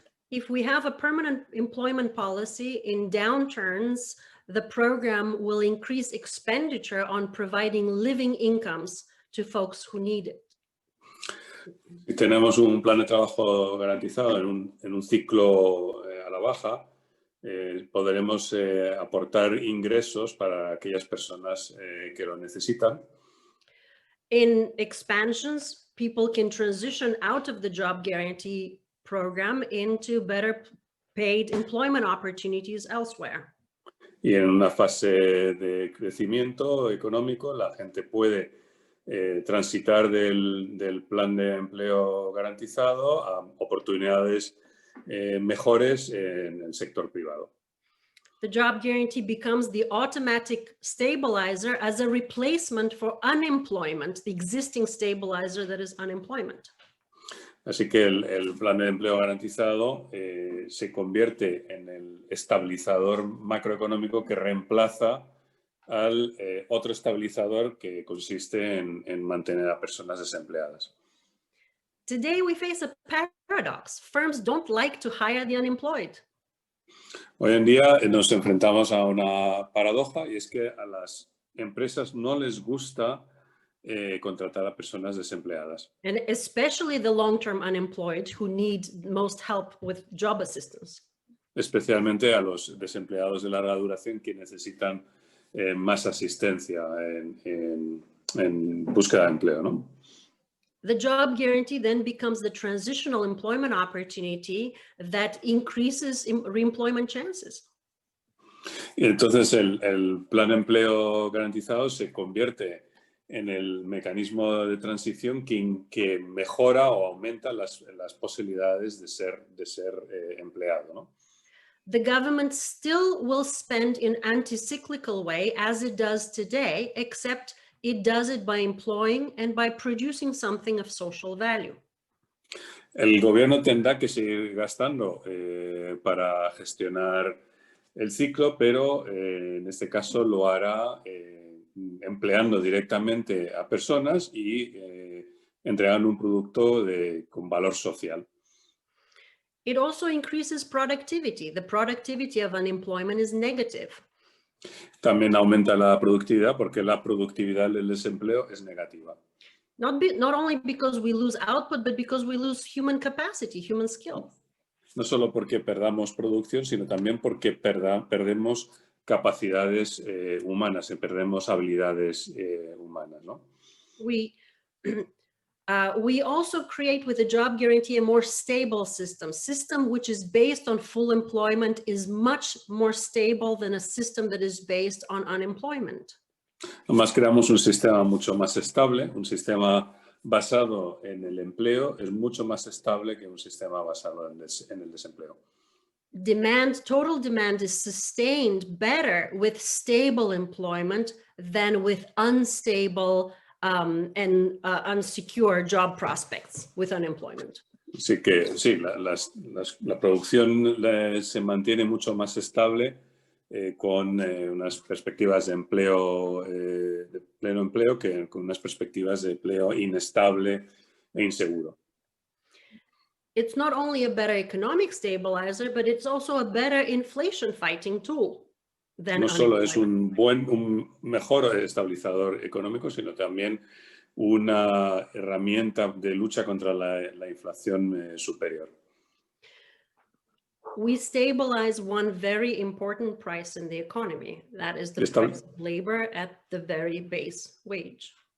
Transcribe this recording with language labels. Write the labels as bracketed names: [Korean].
[English] If we have a permanent employment policy in downturns, the program will increase expenditure on providing living incomes to folks who need it. [Spanish] Si tenemos un plan de trabajo garantizado en un ciclo a la baja, podremos aportar ingresos para aquellas personas que lo necesitan. [English] In expansions, people can transition out of the job guarantee program into better paid employment opportunities elsewhere. [Spanish] Y en una fase de crecimiento económico, la gente puede transitar del plan de empleo garantizado a oportunidades mejores en el sector privado. [English] The job guarantee becomes the automatic stabilizer as a replacement for unemployment, the existing stabilizer that is unemployment. [Spanish] Así que el plan de empleo garantizado se convierte en el estabilizador macroeconómico que reemplaza al otro estabilizador que consiste en mantener a personas desempleadas. [English] Today we face a paradox. Firms don't like to hire the unemployed. [Spanish] Hoy en día nos enfrentamos a una paradoja y es que a las empresas no les gusta contratar a personas desempleadas. [English] And especially the long-term unemployed who need most help with job assistance. [Spanish] Especialmente a los desempleados de larga duración que necesitan más asistencia en búsqueda de empleo, ¿no? [English] The job guarantee then becomes the transitional employment opportunity that increases reemployment chances. [Spanish] Y entonces el plan de empleo garantizado se convierte en el mecanismo de transición que mejora o aumenta las posibilidades de ser empleado, ¿no? [English] the government still will spend in anti-cyclical way as it does today, except it does it by employing and by producing something of social value. [Spanish] El gobierno tendrá que seguir gastando para gestionar el ciclo, pero en este caso lo hará empleando directamente a personas y entregando un producto con valor social. [English] It also increases productivity. The productivity of unemployment is negative. [Spanish] También aumenta la productividad porque la productividad del desempleo es negativa. [English] Not only because we lose output, but because we lose human capacity, human skill. [Spanish] No solo porque perdamos producción, sino también porque perdemos capacidades humanas, perdemos habilidades humanas, ¿no? [English] We also create with the job guarantee a more stable system which is based on full employment is much more stable than a system that is based on unemployment. [Spanish] Además, creamos un sistema mucho más estable, un sistema basado en el empleo es mucho más estable que un sistema basado en el desempleo. [English] Total demand is sustained better with stable employment than with unstable and unsecure job prospects with unemployment. [Spanish] Así que sí, la producción se mantiene mucho más estable con unas perspectivas de empleo, de pleno empleo, que con unas perspectivas de empleo inestable e inseguro. [English] It's not only a better economic stabilizer, but it's also a better inflation fighting tool. [Spanish] No solo es un mejor estabilizador económico, sino también una herramienta de lucha contra la inflación superior. [English] We stabilize one very important price in the economy. That is the price of labor at the very base wage.